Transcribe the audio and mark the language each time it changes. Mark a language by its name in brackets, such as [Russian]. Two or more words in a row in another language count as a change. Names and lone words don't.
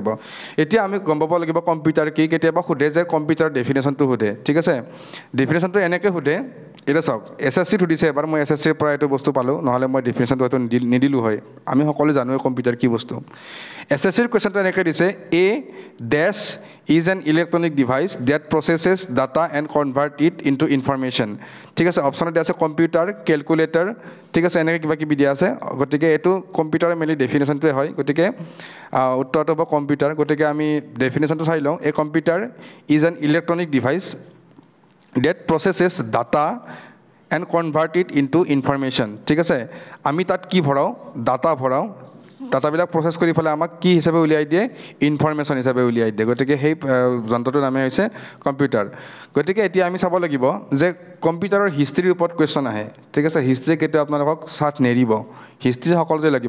[Assamese] এতিয়া আমি গম পাব লাগিব কম্পিউটাৰ কি। কেতিয়াবা সোধে যে [English] computer definition [Assamese] সোধে, ঠিক আছে। ডেফিনেশ্যনটো এনেকৈ সোধে, এতিয়া চাওক SSCত সুধিছে এবাৰ, মই SSCৰ পৰা এইটো বস্তু পালোঁ, নহ'লে মই ডেফিনেশ্যনটো হয়তো নিদিলোঁ হয়। আমি সকলোৱে জানোৱে কম্পিউটাৰ কি বস্তু। SSCৰ কুৱেশ্যনটো এনেকৈ দিছে, [English] A dash is an electronic device that processes data and convert it into information, [Assamese] ঠিক আছে। অপশ্যনত দিয়া আছে [English] computer, calculator, [Assamese] ঠিক আছে, এনেকৈ কিবা কিবি দিয়া আছে। গতিকে এইটো [English] computer mainly definition [Assamese] হয়, গতিকে উত্তৰটো হ'ব কম্পিউটাৰ। গতিকে আমি ডেফিনেশ্যনটো চাই লওঁ। [English] A computer is an electronic device that processes data and convert it into information, [Assamese] ঠিক আছে। আমি তাত কি ভৰাওঁ? ডাটা ভৰাওঁ। [English] data process [Assamese] কৰি পেলাই আমাক কি হিচাপে উলিয়াই দিয়ে? ইনফৰমেশ্যন হিচাপে উলিয়াই দিয়ে। গতিকে সেই যন্ত্ৰটোৰ নামে হৈছে কম্পিউটাৰ। গতিকে এতিয়া আমি চাব লাগিব যে [English] computer history [Assamese] ওপৰত কুৱেশ্যন আহে, ঠিক আছে। হিষ্ট্ৰী কেতিয়াও আপোনালোকক চাথ নেৰিব। হিষ্ট্ৰী সকলোতে লাগিব।